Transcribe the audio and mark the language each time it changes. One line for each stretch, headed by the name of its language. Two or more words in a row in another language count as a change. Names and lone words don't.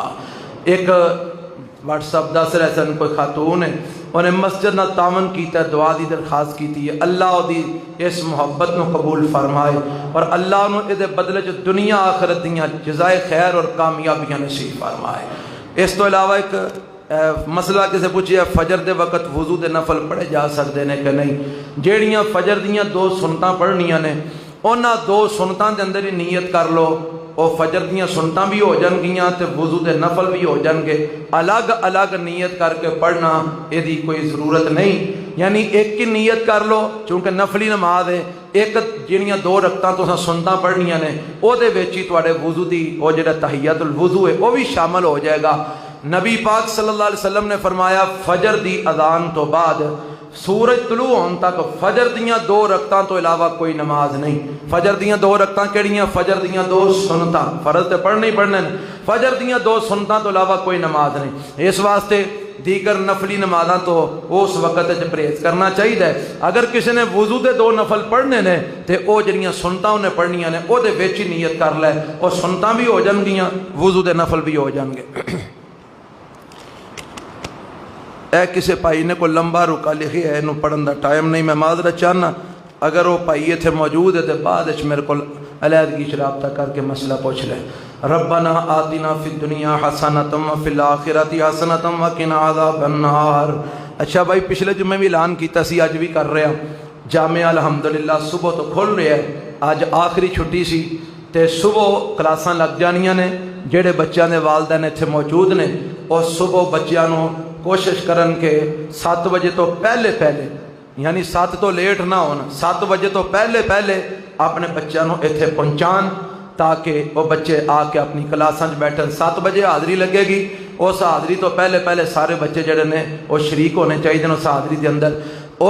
Punjabi: ایک واٹس اپ دس رہے سن کوئی خاتون ہے، انہیں مسجد نہ تعاون کیتا ہے، دعا دی درخواست کیتی ہے، اللہ دی اس محبت نو قبول فرمائے، اور اللہ نو دے بدلے جو دنیا آخرت دیاں جزائے خیر اور کامیابیاں نصیب فرمائے۔ اس تو علاوہ ایک مسئلہ کسے پوچھیا فجر دے وقت وضو دے نفل پڑھے جا سکتے ہیں کہ نہیں؟ جیڑیاں فجر دیاں 2 سنتاں پڑھنیاں نے، انہاں 2 سنتاں دے اندر ہی نیت کر لو، او فجر دیاں سنتاں بھی ہو جان گیاں تے وضو دے نفل بھی ہو جان گے، الگ الگ نیت کر کے پڑھنا یہ دی کوئی ضرورت نہیں، یعنی ایک کی نیت کر لو چونکہ نفلی نماز ہے، ایک جنیاں 2 رکعتاں تو سنتاں پڑھنیاں نے، او دے وچ ہی تواڈے وضو دی او جڑا تحیۃ الوضو ہے
Urdu: وہ بھی شامل ہو جائے گا۔
Punjabi: نبی پاک
Arabic: صلی اللہ علیہ وسلم
Punjabi: نے فرمایا فجر دی اذان تو بعد سورج طلوع ہون تک فجر دیاں 2 رکعتاں تو علاوہ کوئی نماز نہیں۔ فجر دیاں 2 رکعتاں کیڑیاں؟ فجر دیاں 2 سنتاں، فرض تے پڑھنے ہی پڑھنے، فجر دیاں 2 سنتاں تو علاوہ کوئی نماز نہیں۔ اس واسطے دیگر نفلی نمازاں تو اس وقت پرہیز کرنا چاہیے۔ اگر کسی نے وضو دے 2 نفل پڑھنے نے تے او جڑیاں سنتاں انہیں پڑھنیاں نے او دے وچ ہی نیت کر لے، او سنتاں بھی ہو جان گیاں، وضو دے نفل بھی ہو جان گے۔ اے کسی بھائی نے کوئی لمبا رکا لکھی ہے، انہوں پڑھن دا ٹائم نہیں، میں معذرت چاہنا اگر وہ بھائی اتنے موجود ہے تو بعد میرے کو علیحدگی رابطہ کر کے مسئلہ پوچھ لے۔
Arabic: ربنا آتنا فی الدنیا حسنۃ وفی الآخرۃ حسنۃ وقنا عذاب النار۔
Punjabi: اچھا بھائی پچھلے جمعے بھی اعلان کیتا سی، اج بھی کر رہے ہیں، جامعہ الحمدللہ صبح تو کھل رہے ہیں، اج آخری چھٹی سی تے صبح کلاساں لگ جانیاں نے، جڑے بچیاں دے والدین اتنے موجود نے اور صبح بچیاں نو کوشش کرن کہ 7 بجے تو پہلے یعنی 7 تو لیٹ نہ ہونا، 7 بجے تو پہلے اپنے بچیاں نو اتنے پہنچان تاکہ وہ بچے آ کے اپنی کلاساں بیٹھن۔ 7 بجے حاضری لگے گی، اس حاضری تو پہلے سارے بچے جڑے نے
Urdu: وہ شریک ہونے چاہیے
Punjabi: اس حاضری دے اندر۔